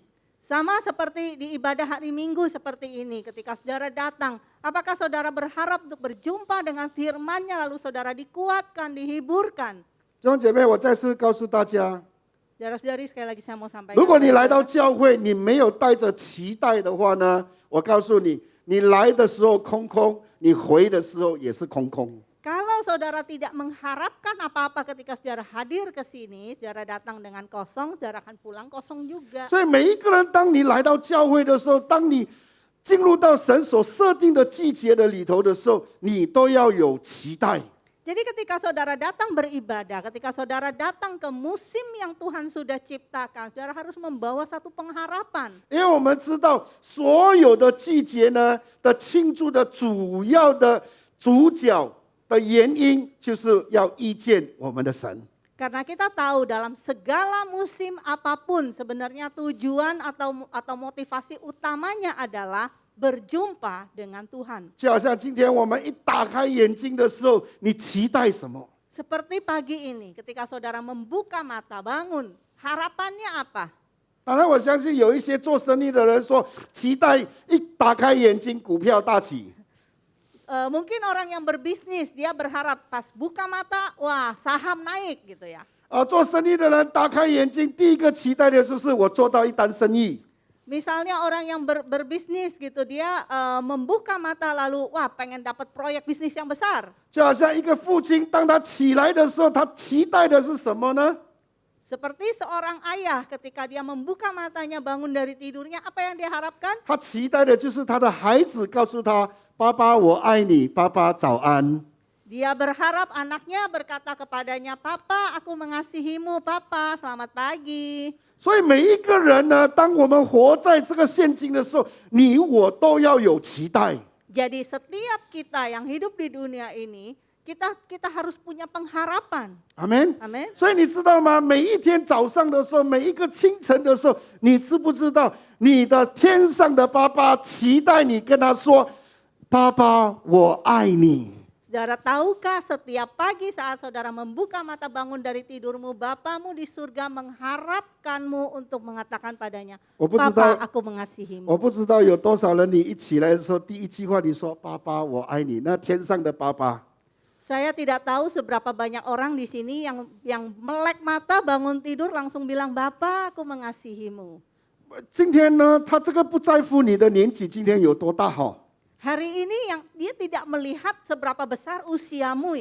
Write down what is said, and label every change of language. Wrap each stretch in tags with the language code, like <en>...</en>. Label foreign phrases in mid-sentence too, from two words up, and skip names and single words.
<id>Sama seperti di ibadah hari Minggu seperti ini, ketika saudara datang, apakah saudara berharap untuk berjumpa dengan firman-Nya lalu saudara dikuatkan, dihiburkan?</id> <zh>弟兄姐妹，我再次告诉大家，</zh> <id>Saudara-saudari, sekali lagi saya mau sampaikan.</id> <zh>如果你来到教会，你没有带着期待的话呢，我告诉你，你来的时候空空，你回的时候也是空空。</zh> <id>Kalau saudara tidak mengharapkan apa-apa ketika saudara hadir ke sini, saudara datang dengan kosong, saudara akan pulang kosong juga.</id> <zh>所以每一个人，当你来到教会的时候，当你进入到神所设定的季节的里头的时候，你都要有期待。</zh> <id>Jadi ketika saudara datang beribadah, ketika saudara datang ke musim yang Tuhan sudah ciptakan, saudara harus membawa satu pengharapan.</id> <zh>因为我们知道，所有的季节呢的庆祝的主要的主角的原因，就是要遇见我们的神。</zh> <id>Karena kita tahu dalam segala musim apapun sebenarnya tujuan atau motivasi utamanya adalah berjumpa dengan Tuhan.</id> <zh>就好像今天我们一打开眼睛的时候，你期待什么？</zh> <id>Seperti pagi ini ketika saudara membuka mata bangun, harapannya apa?</id> <zh>当然，我相信有一些做生意的人说，期待一打开眼睛，股票大起。</zh> <id>Mungkin orang yang berbisnis dia berharap pas buka mata, wah saham naik gitu ya.</id> <zh>做生意的人打开眼睛，第一个期待的就是我做到一单生意。</zh> <id>Misalnya orang yang berbisnis gitu, dia membuka mata lalu, wah pengen dapat proyek bisnis yang besar.</id> <zh>就好像一个父亲，当他起来的时候，他期待的是什么呢？</zh> <id>Seperti seorang ayah ketika dia membuka matanya bangun dari tidurnya, apa yang dia harapkan?</id> <zh>他期待的就是他的孩子告诉他：“爸爸，我爱你，爸爸早安。”</zh> <id>Dia berharap anaknya berkata kepadanya, Papa, aku mengasihimu, Papa, selamat pagi.</id> <zh>所以每一个人呢，当我们活在这个现今的时候，你我都要有期待。</zh> <id>Jadi setiap kita yang hidup di dunia ini, kita harus punya pengharapan.</id> <zh>阿门。</zh> <id>Amin.</id> <zh>所以你知道吗？每一天早上的时候，每一个清晨的时候，你知不知道你的天上的爸爸期待你跟他说：“爸爸，我爱你。”</zh> <id>Saudara tahukah setiap pagi saat saudara membuka mata bangun dari tidurmu, Bapamu di surga mengharapkanmu untuk mengatakan padanya, Papa, aku mengasihimu.</id> <zh>我不知道有多少人，你一起来的时候，第一句话你说：“爸爸，我爱你。” 那天上的爸爸，</zh> <id>Saya tidak tahu seberapa banyak orang di sini yang melek mata bangun tidur langsung bilang, Bapa, aku mengasihimu.</id> <zh>今天呢，他这个不在乎你的年纪，今天有多大哈？</zh> <id>Hari ini yang dia tidak melihat seberapa besar usiamu</id>